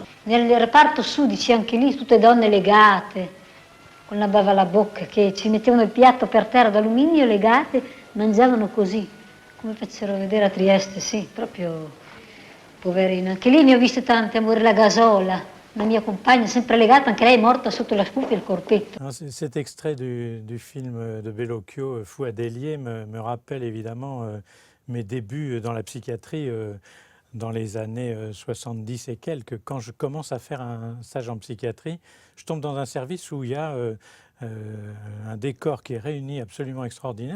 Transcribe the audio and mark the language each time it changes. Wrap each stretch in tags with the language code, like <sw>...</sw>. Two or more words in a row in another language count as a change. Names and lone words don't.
<it>Nel reparto sudici anche lì tutte donne legate, con la bava alla bocca, che ci mettevano il piatto per terra d'alluminio legate, mangiavano così, come facevano vedere a Trieste, sì, proprio poverina. Anche lì ne ho viste tante a morire, la Gasola, la mia compagna, sempre legata, anche lei è morta sotto la scuffia e il corpetto.</it> <fr>Cet extrait du film de Bellocchio, Fou à délier, me rappelle évidemment mes débuts dans la psychiatrie dans les années 70 et quelques. Quand je commence à faire un stage en psychiatrie, je tombe dans un service où il y a un décor qui est réuni absolument extraordinaire.</fr>